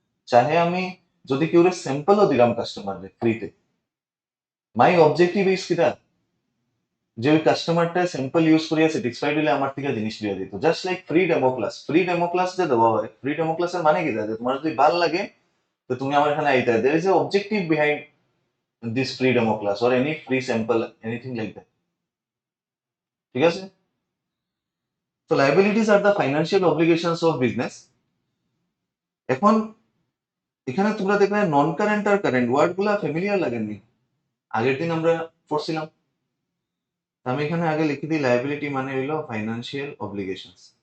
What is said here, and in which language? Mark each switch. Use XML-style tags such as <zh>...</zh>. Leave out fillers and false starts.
<bn>চাহে আমি যদি কেউ স্যাম্পলও দিলাম কাস্টমার ফ্রিতে,</bn> <en>my objective is</en> <bn>কিটা যে ওই কাস্টমারটা স্যাম্পল ইউজ করিয়া স্যাটিসফাইড হলে আমার থেকে জিনিস লিয়ে দিত। Just like free demo class যে দেওয়া হয়, ফ্রি ডেমো ক্লাসের মানে কি যে তোমার যদি ভাল লাগে তো তুমি আমার এখানে আইতে,</bn> <en>there is a objective behind this free demo class or any free sample, anything like that.</en> <bn>ঠিক আছে?</bn> <en>তো liabilities are the financial obligations of business.</en> <bn>এখন এখানে তোমরা দেখবে নন কারেন্ট আর কারেন্ট ওয়ার্ড গুলা ফ্যামিলিয়ার লাগেননি, আগের দিন আমরা পড়ছিলাম। আমি এখানে আগে লিখে দিই লায়াবিলিটি মানে হইলো ফাইন্যান্সিয়াল অব্লিগেশনস।</bn>